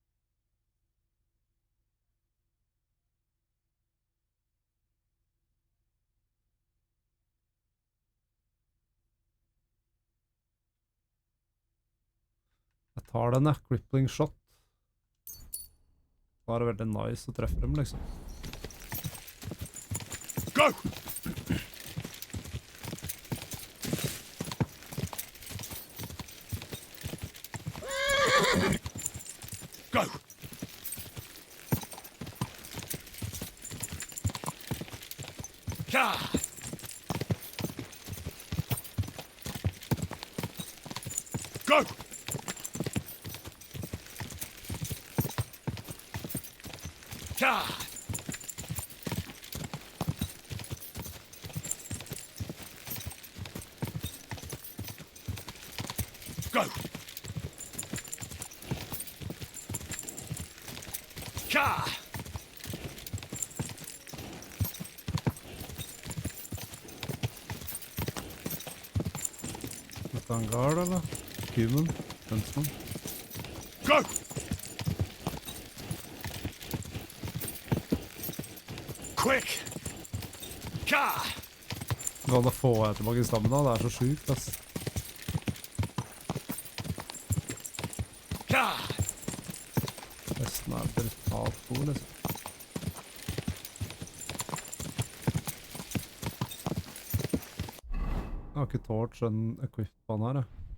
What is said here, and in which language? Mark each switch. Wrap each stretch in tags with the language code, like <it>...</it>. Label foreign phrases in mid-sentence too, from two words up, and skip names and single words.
<no>Jeg tar den, jeg.</no> <en>Crippling shot.</en> <no>Da er det veldig nice å treffe dem, liksom.</no> <en>Go! Go!</en> <no>Ja!</no> <en>Go!</en> <no>Ja!</no> <en>Go!</en> <no>Ja! Dette er en guard, eller?</no> <en>Human? Huntsman? Go! Quick!</en> <no>Ja! Da får jeg tilbake stammen da, det er så sjukt, ass. Ja! Resten er brutalt god, liksom. Jeg har ikke torch en equip på den her, jeg.</no>